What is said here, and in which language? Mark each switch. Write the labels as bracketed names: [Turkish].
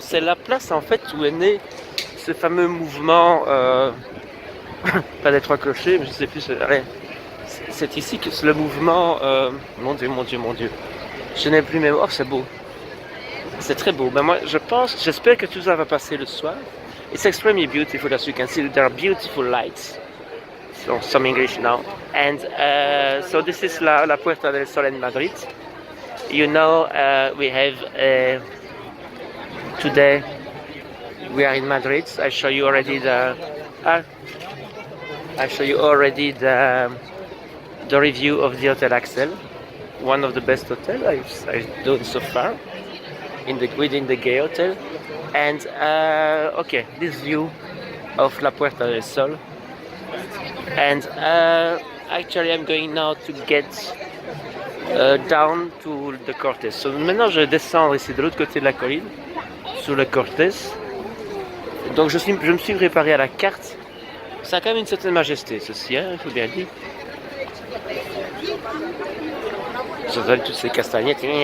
[French] C'est la place en fait où est né ce fameux mouvement. Pas des trois clochers, mais je sais plus. C'est ici que c'est le mouvement. Mon Dieu, mon Dieu, mon Dieu. Je n'ai plus mémoire. Oh, c'est beau. C'est très beau. Ben moi, j'espère que tout ça va passer le soir. [English] It's extremely beautiful, as you can see. There are beautiful lights. So some English now. And so this is la Puerta del Sol in Madrid. You know, we have today. We are in Madrid. I show you already the. I show you already the review of the Hotel Axel, one of the best hotels I've done so far within the Gay Hotel. And okay, this view of La Puerta del Sol. And actually, I'm going now to get down to the Cortés. [French] So maintenant, je vais descendre ici de l'autre côté de la colline, sur le Cortés. Donc je me suis préparé à la carte. Ça a quand même une certaine majesté, ceci, hein, il faut bien dire. J'entends toutes ces castagnettes.